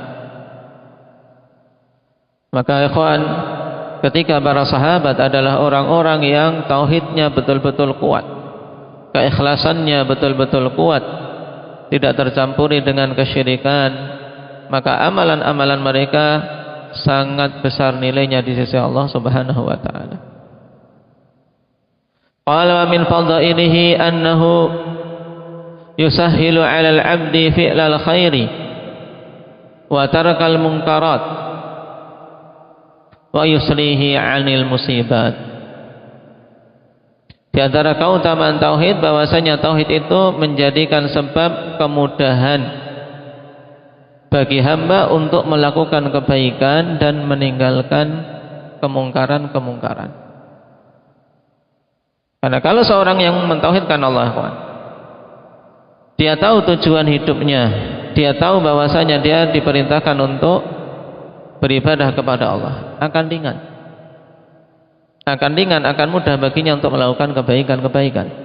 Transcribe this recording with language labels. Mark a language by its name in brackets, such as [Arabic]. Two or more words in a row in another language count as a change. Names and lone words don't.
[Indonesian] Maka ikhwan, ketika para sahabat adalah orang-orang yang tauhidnya betul-betul kuat, keikhlasannya betul-betul kuat, tidak tercampuri dengan kesyirikan, maka amalan-amalan mereka sangat besar nilainya di sisi Allah [Arabic] سبحانه وتعالى. قال من فضائله أنه يسهل على العبد فعل الخير وترك المنكرات ويسلي عن المصيبات. [Indonesian] Di antara keutamaan tauhid bahwasanya tauhid itu menjadikan sebab kemudahan bagi hamba untuk melakukan kebaikan dan meninggalkan kemungkaran-kemungkaran. Karena kalau seorang yang mentauhidkan Allah, dia tahu tujuan hidupnya, dia tahu bahwasanya dia diperintahkan untuk beribadah kepada Allah, akan ringan, akan mudah baginya untuk melakukan kebaikan-kebaikan.